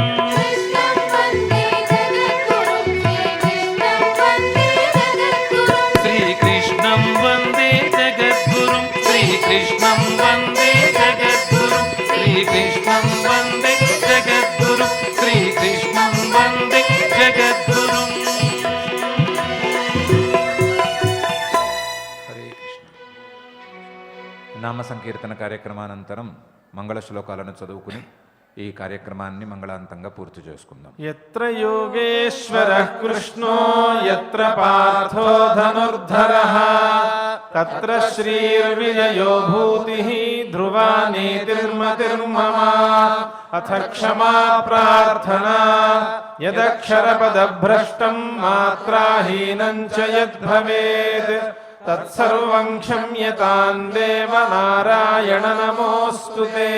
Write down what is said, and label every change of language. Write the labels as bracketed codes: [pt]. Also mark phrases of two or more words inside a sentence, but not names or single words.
[sa] कृष्णं वन्दे जगद्गुरुं श्रीकृष्णं वन्दे जगद्गुरुं श्रीकृष्णं वन्दे जगद्गुरुं श्रीकृष्णं वन्दे जगद्गुरुं [te] హరే కృష్ణ. నామ సంకీర్తన కార్యక్రమానంతరం మంగళ శ్లోకాలను చదువుకుని ఈ కార్యక్రమాన్ని మంగళాంతంగా పూర్తి చేసుకుందాం. [sa] यत्र योगेश्वरः कृष्णो यत्र पार्थो धनुर्धरः तत्र श्रीर्विजयो भूतिः ध्रुवा नीतिर्मतिर्मम अथ क्षमा प्रार्थना यदक्षरपदभ्रष्टं मात्राहीनं च यद्भवेत् तत्सर्वं क्षम्यतां देव नारायण नमोऽस्तु ते।